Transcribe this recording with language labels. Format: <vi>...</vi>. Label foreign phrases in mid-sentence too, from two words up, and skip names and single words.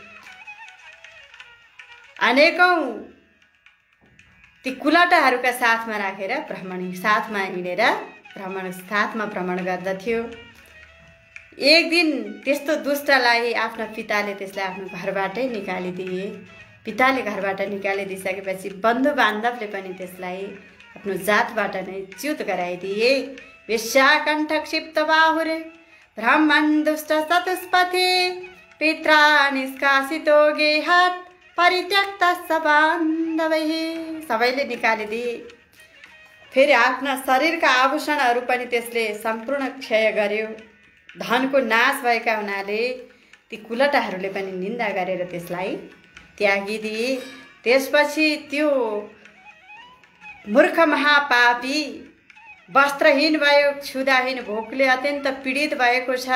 <ne>अनेकौं ती कुलटाहरूका साथमा राखेर साथमा हिँडेर साथमा भ्रमण गर्दथ्यो। एक दिन त्यस्तो दुष्टलाई आफ्ना पिताले त्यसलाई आफ्नो घरबाटै निकालिदिए। पिताले घरबाट निकालिदिइसकेपछि बन्धु बान्धवले पनि त्यसलाई आफ्नो जातबाट नै च्युत गराइदिए।</ne> <sa>वेश्याकण्ठ क्षिप्त बाहुरे ब्राह्मण दुष्ट चतुष्पथे पित्रा निष्कासितो गेहात् परित्यक्त बान्धवै।</sa> <ne>सबैले निकालिदिए। फेरि आफ्ना शरीरका आभूषणहरू पनि त्यसले सम्पूर्ण क्षय गर्यो। धनको नाश भएका हुनाले ती कुलटाहरूले पनि निन्दा गरेर त्यसलाई त्यागिदिए। त्यसपछि त्यो मूर्ख महापापी वस्त्रहीन भयो, क्षुधाहीन, भोकले अत्यन्त पीडित भएको छ।</ne>